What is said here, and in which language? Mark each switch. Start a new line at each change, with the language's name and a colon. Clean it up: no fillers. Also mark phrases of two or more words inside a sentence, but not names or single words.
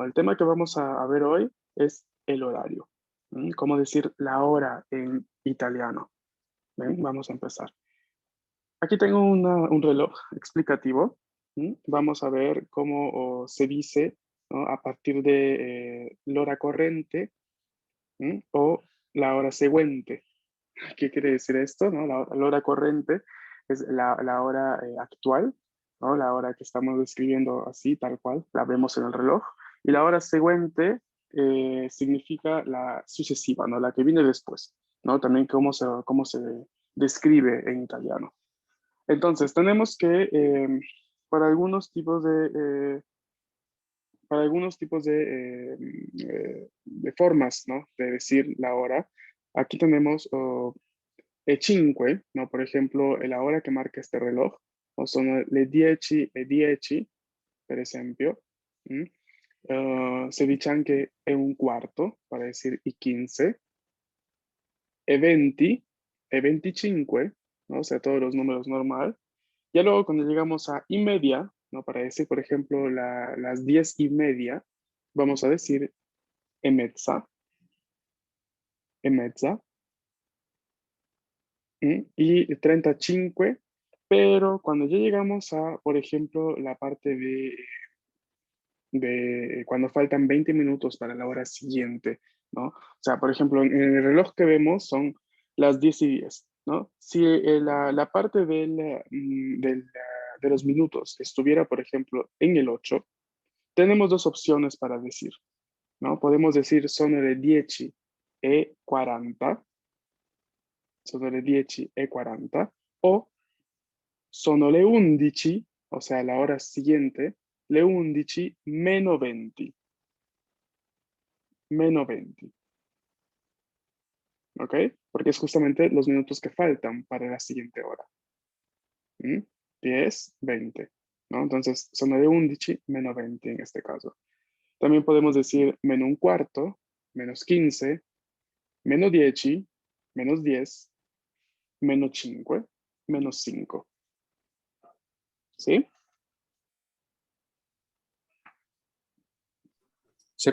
Spanish: El tema que vamos a ver hoy es el horario. ¿Cómo decir la hora en italiano? Bien, vamos a empezar. Aquí tengo un reloj explicativo. Vamos a ver cómo se dice, ¿no? A partir de
Italian: l'ora corrente,
Spanish: o la hora seguente. ¿Qué quiere decir esto? ¿No? La hora corriente es la hora actual, ¿no? La hora que estamos describiendo así, tal cual, la vemos en el reloj. Y la hora siguiente significa la sucesiva, ¿no? La que viene después, ¿no? También cómo se describe en italiano. Entonces, tenemos que para algunos tipos de formas, ¿no? De decir la hora, aquí tenemos e 5, ¿no? Por ejemplo, la hora che marca este reloj, o
Italian: sono le 10:10, per esempio.
Spanish: ¿Mm? Se dice
Italian: anche è un quarto,
Spanish: para decir y 15, e 20, e 25, ¿no? O sea, todos los números normal. Ya luego cuando llegamos a y media, ¿no? Para decir, por ejemplo, las 10:30, vamos a decir
Italian: e mezza, e mezza.
Spanish: Y 35, pero cuando ya llegamos a, por ejemplo, la parte de cuando faltan 20 minutos para la hora siguiente, ¿no? O sea, por ejemplo, en el reloj que vemos son las 10:10, ¿no? Si la parte de los minutos estuviera, por ejemplo, en el 8, tenemos dos opciones para decir, ¿no? Podemos decir
Italian: sono le 10:40, sono le 10:40, o sono le 11,
Spanish: o sea, la hora siguiente,
Italian: le 11 meno 20, meno 20,
Spanish: ¿ok? Porque es justamente los minutos que faltan para la siguiente hora. ¿Mm? 10, 20, ¿no? Entonces,
Italian: sono le 11 meno 20
Spanish: en este caso. También podemos decir meno un cuarto, menos 15, meno 10, menos 10, menos 5, menos 5, ¿sí? Sí.